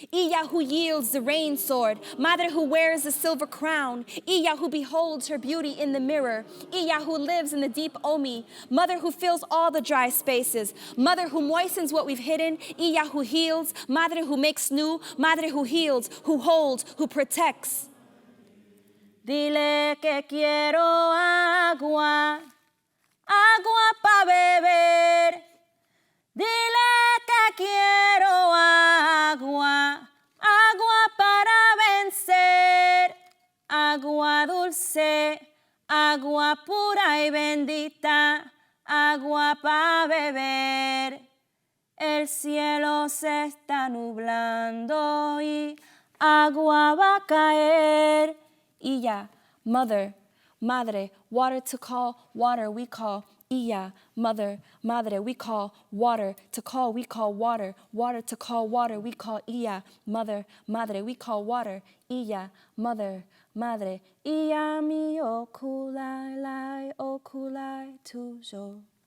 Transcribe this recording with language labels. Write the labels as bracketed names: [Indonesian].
[English] Iya who yields the rain sword. Madre who wears the silver crown. Iya who beholds her beauty in the mirror. Iya who lives in the deep omi. Mother who fills all the dry spaces. Mother who moistens what we've hidden. Iya who heals. Madre who makes new. Madre who heals, who holds, who protects. [Spanish] Dile que quiero agua, agua pa' beber. Dile que quiero agua, agua para vencer. Agua dulce, agua pura y bendita, agua pa' beber. El cielo se está nublando y agua va a caer. [English] Iya, mother, madre, water to call, water we call. Iya, mother, madre, we call water to call, we call water. Water to call water, we call Iya, mother, madre, we call water. Iya, mother, madre. Iya mi okulai lai okulai toujours.